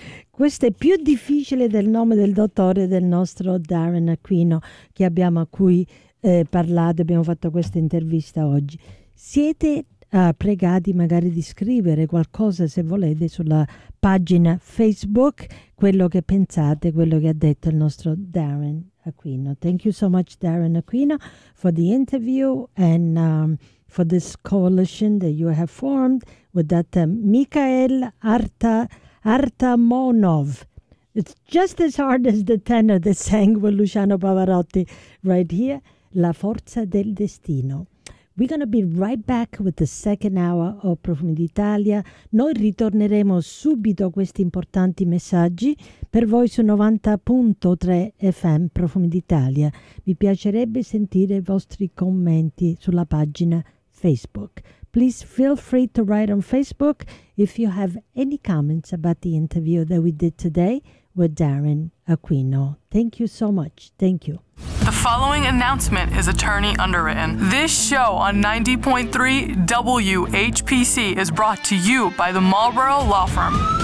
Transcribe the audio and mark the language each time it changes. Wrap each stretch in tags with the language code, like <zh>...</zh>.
<it>Questo è più difficile del nome del dottore del nostro Darren Aquino, che abbiamo, a cui parlato, abbiamo fatto questa intervista oggi. Siete pregati magari di scrivere qualcosa, se volete, sulla pagina Facebook, quello che pensate, quello che ha detto il nostro Darren Aquino.</it> <en>Thank you so much, Darren Aquino, for the interview and for this coalition that you have formed with that Mikhail Artamonov. It's just as hard as the tenor that sang with Luciano Pavarotti right here, La forza del destino. We're going to be right back with the second hour of Profumi d'Italia.</en> <it>Noi ritorneremo subito a questi importanti messaggi per voi su 90.3 FM Profumi d'Italia. Mi piacerebbe sentire i vostri commenti sulla pagina Facebook.</it> <en>Please feel free to write on Facebook if you have any comments about the interview that we did today with Darren Aquino. Thank you so much. Thank you. The following announcement is attorney underwritten. This show on 90.3 WHPC is brought to you by the Marlboro Law Firm.</en>